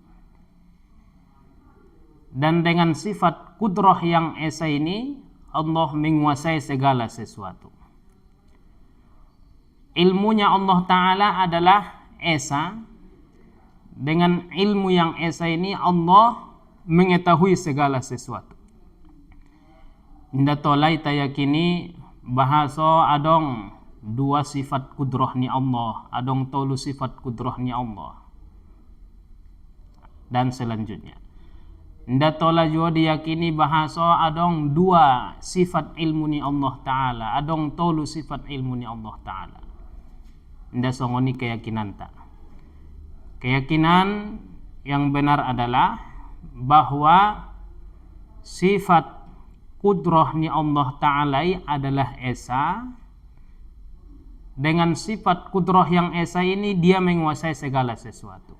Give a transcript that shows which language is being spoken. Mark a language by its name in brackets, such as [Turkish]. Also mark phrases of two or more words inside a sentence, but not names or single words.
[Indonesian] Dan dengan sifat kudrah yang Esa ini, Allah menguasai segala sesuatu. Ilmunya Allah Ta'ala adalah Esa. Dengan ilmu yang Esa ini, Allah mengetahui segala sesuatu. [Batak Mandailing] Inda tolai tayakini bahaso adong dua sifat kudrahni Allah, adong tolu sifat kudrahni Allah, [Indonesian] dan selanjutnya. [Batak Mandailing] Inda tola [Indonesian] juga diyakini [Batak Mandailing] bahaso adong dua sifat ilmu ni Allah Ta'ala, adong tolu sifat ilmu ni Allah Ta'ala. Inda songoni keyakinan tak. [Indonesian] Keyakinan yang benar adalah bahwa sifat kudrahnya Allah Ta'ala adalah Esa. Dengan sifat kudrah yang Esa ini dia menguasai segala sesuatu.